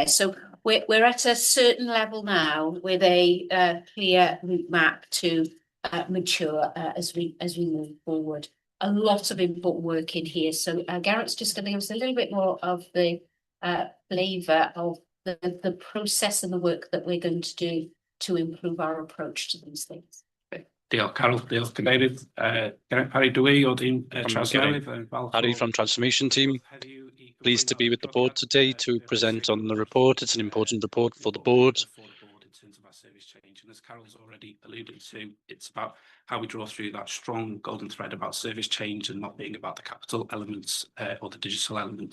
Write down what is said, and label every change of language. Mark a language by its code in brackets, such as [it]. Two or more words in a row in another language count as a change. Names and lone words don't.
[en] So we're at a certain level now with a clear route map to mature as we move forward. A lot of important work in here. So Geraint's just going to give us a little bit more of the flavour of the process and the work that we're going to do to improve our approach to these things. [cy] Diolch, Carol. Diolch, Cadeirydd. Geraint Parry Dwy o dîm Trawsnewydd. [en] Parry from Transformation Team. Pleased to be with the board today to present on the report. It's an important report for the board. In terms of our service change, and as Carol's already alluded to, it's about how we draw through that strong golden thread about service change and not being about the capital elements or the digital elements.